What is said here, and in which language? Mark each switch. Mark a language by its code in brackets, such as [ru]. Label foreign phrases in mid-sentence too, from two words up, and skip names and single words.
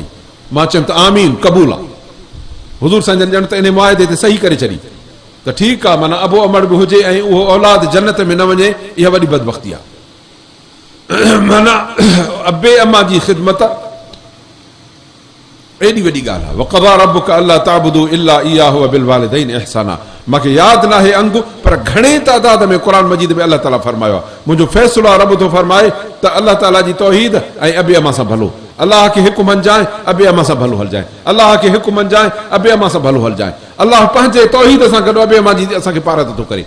[sd] मां चयुमि त आमीन, क़बूल आहे। हुज़ूर संजन ॼण त इन मुआदे ते सही करे छॾी त ठीकु आहे, माना अबो अमड़ बि हुजे ऐं उहो औलाद जन्नत में न वञे, इहा वॾी बदबख़्ती आहे। माना अबे अमा जी ख़िदमत एॾी वॾी ॻाल्हि आहे। [ar] وقضى ربك ألا تعبدوا إلا إياه وبالوالدين إحسانا. [sd] मूंखे यादि न आहे अंग, पर घणे तादाद में क़ुरान मजीद में अल्लाह ताला फरमायो आहे, मुंहिंजो फ़ैसिलो आहे, रब थो फरमाए त अल्लाह ताला जी तौहीद ऐं अबे अमा सां भलो। अल्लाह खे हिकु मञजाए, अबे अमा सां भलो हलजाए। अल्लाह खे हिकु मञजाए, अबे अमा सां भलो हलजाए। अल्लाह पंहिंजे तौहीद सां गॾु अबे अमा जी असांखे पारत थो करे।